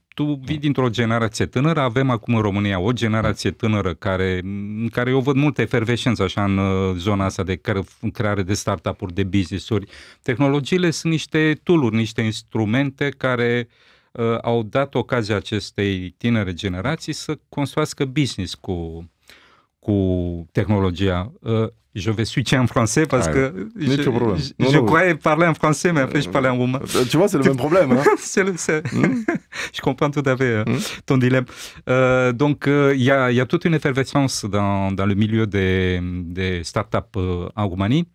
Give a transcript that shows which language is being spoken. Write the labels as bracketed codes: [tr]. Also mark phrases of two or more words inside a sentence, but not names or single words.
[ro] Tu vii dintr-o generație tânără, avem acum în România o generație tânără în care eu văd multă efervescență așa în zona asta de creare de startup-uri, de business-uri. Tehnologiile sunt niște tool-uri, niște instrumente care au dat ocazia acestei tinere generații să construiască business cu technologia. [fr] Je vais switcher en français parce que je croyais parler en français, mais après je parlais en roumain. Tu vois, c'est le même problème. Hein? Je comprends tout à fait ton dilemme. Donc, il y a toute une effervescence dans le milieu des startups en Roumanie.